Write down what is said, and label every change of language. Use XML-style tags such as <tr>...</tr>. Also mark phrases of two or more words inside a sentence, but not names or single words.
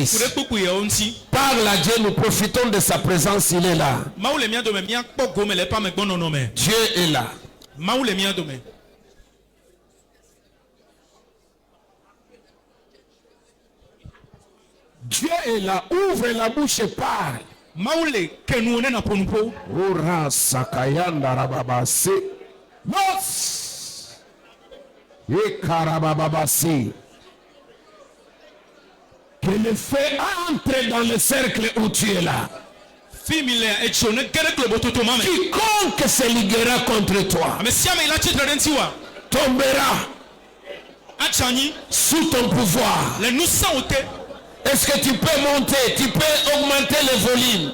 <fr>Parle à Dieu, nous profitons de sa présence, il est là. Dieu est là. Dieu est là, ouvre la bouche et parle. Ora sakayanda rababase. Nos. E karabababase. Que le feu entre dans le cercle où tu es là. Quiconque se liguera contre toi tombera sous ton pouvoir. Est-ce que tu peux monter, tu peux augmenter le volume?</fr>